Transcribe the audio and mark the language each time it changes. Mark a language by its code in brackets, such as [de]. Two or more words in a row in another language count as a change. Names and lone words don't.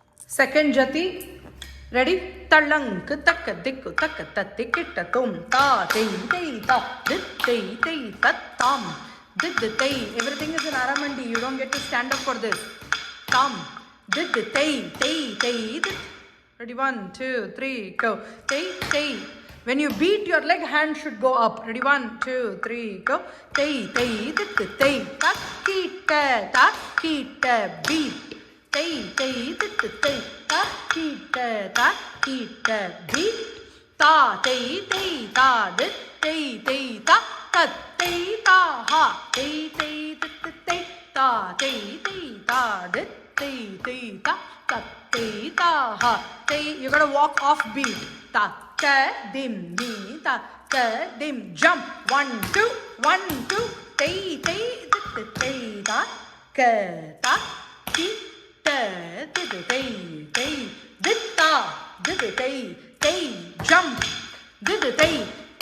[en] Second jati. Ready? Talang taka dikku taka tatti kitta tum ta tei ta dit tei tat tam dit tei. Everything is in Aramandi. You don't get to stand up for this. Tam dit tei dit. Ready? 1, 2, 3, go. Tei. When you beat your leg, hand should go up. Ready? 1, 2, 3, go. Tei dit tei. Ta kita beat. Tei dit tei. Ta kita beat. Ta tei ta dit tei ta tat tei ta ha tei dit tei ta tei ta dit tei ta tat tei ta ha tei. You gotta walk off beat. Ta dim ni ta dim jump 1 2 1 2 tei dit tei ta ta ki tei dit ta dit tei jump dit tei